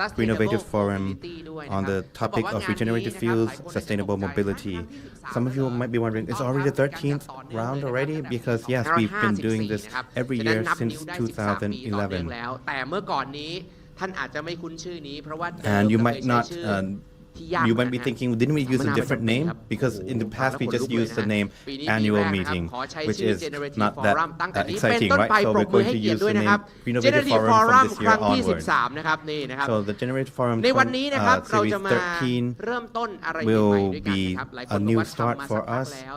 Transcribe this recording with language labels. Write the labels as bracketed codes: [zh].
[en] Greenovative Forum on the topic of regenerative fuels, sustainable mobility. Some of you might be wondering, it's already the 13th round already? Because yes, we've been doing this every year since 2011. [th] แต่เมื่อก่อนนี้ท่านอาจจะไม่คุ้นชื่อนี้เพราะว่า [en] And you might not you might be thinking, didn't we use a different name? Because in the past we just used the name annual meeting, which is not that exciting, right? So we're going to use the name Greenovative Forum from this year onwards. So the Regenerative Forum 2013 will be a new start for us.